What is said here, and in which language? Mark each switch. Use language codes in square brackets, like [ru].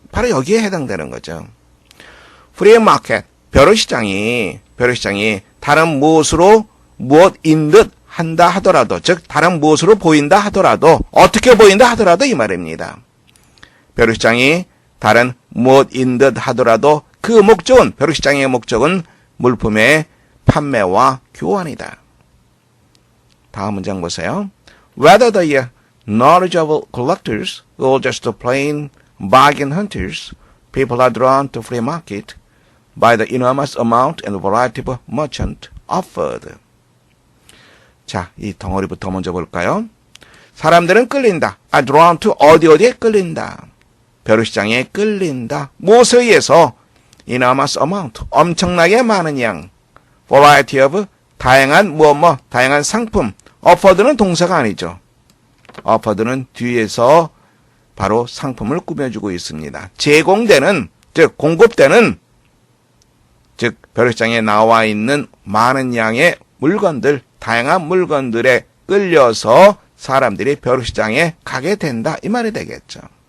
[ko] 바로 여기에 해당되는 거죠. free market, 벼룩시장이 다른 무엇으로 무엇인 듯 한다 하더라도, 즉 다른 무엇으로 보인다 하더라도, 어떻게 보인다 하더라도 이 말입니다. 벼룩시장이 다른 무엇인 듯 하더라도 그 목적은, 벼룩시장의 목적은 물품의 판매와 교환이다. 다음 문장 보세요. [en] Whether the knowledgeable collectors or just plain bargain hunters, people are drawn to free market by the enormous amount and variety of merchant offered. [ko] 자, 이 덩어리부터 먼저 볼까요? 사람들은 끌린다. are drawn to 어디에 끌린다. 벼룩시장에 끌린다. 무엇에 의해서? enormous amount, 엄청나게 많은 양. variety of, 다양한 다양한 상품. offered는 동사가 아니죠. offered는 뒤에서 바로 상품을 꾸며주고 있습니다. 제공되는, 즉 공급되는, 즉 벼룩시장에 나와 있는 많은 양의 물건들, 다양한 물건들에 끌려서 사람들이 벼룩시장에 가게 된다 이 말이 되겠죠.